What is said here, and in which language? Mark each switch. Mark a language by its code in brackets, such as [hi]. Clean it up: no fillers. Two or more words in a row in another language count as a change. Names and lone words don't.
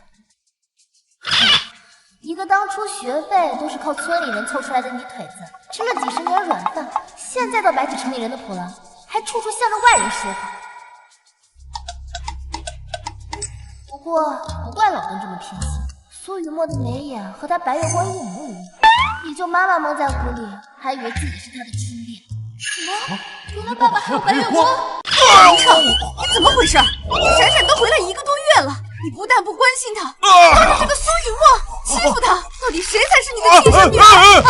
[zh] 一個當初學費都是靠村裡人湊出來的泥腿子， 吃了幾十年軟飯，現在倒擺起城裡人的譜了，還處處向着外人說話。不過不怪老鄧這麼偏心，蘇雨墨的眉眼和他白月光一模一樣，也就媽媽蒙在鼓裡，還以為自己是他的初戀。什么？原來爸爸還有白月光？林彻，你怎麼回事？閃閃都回來1個多月了，你不但不關心他，還讓這個蘇雨墨欺負他，到底誰才是你的亲生女兒？